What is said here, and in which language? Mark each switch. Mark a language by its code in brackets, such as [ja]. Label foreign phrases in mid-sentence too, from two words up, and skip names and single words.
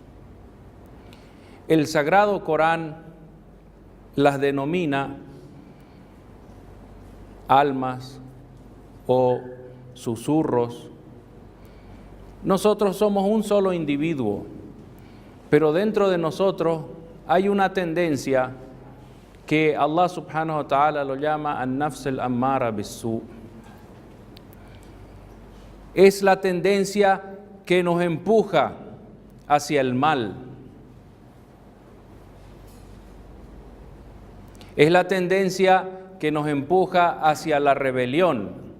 [es] El Sagrado Corán las denomina almas o susurros. Nosotros somos un solo individuo, pero dentro de nosotros hay una tendencia que [ar] الله سبحانه وتعالى [es] lo llama [ar] النفس الأمارة بالسوء. [es] Es la tendencia que nos empuja hacia el mal. Es la tendencia que nos empuja hacia la rebelión.